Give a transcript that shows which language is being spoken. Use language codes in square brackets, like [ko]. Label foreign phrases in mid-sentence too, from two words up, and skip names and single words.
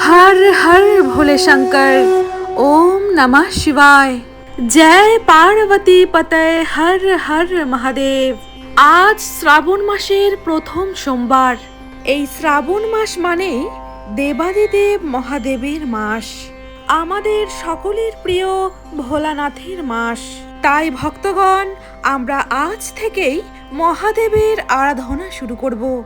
[hi] हर हर भोले शंकर। [sa] ओम नमः शिवाय। जय पार्वती पतये [hi] हर हर महादेव। [bn] আজ শ্রাবণ মাসের প্রথম সোমবার। এই শ্রাবণ মাস মানেই দেবাদিদেব মহাদেবের মাস, আমাদের সকলের প্রিয় ভোলানাথের মাস। তাই ভক্তগণ, আমরা আজ থেকেই মহাদেবের আরাধনা শুরু করব।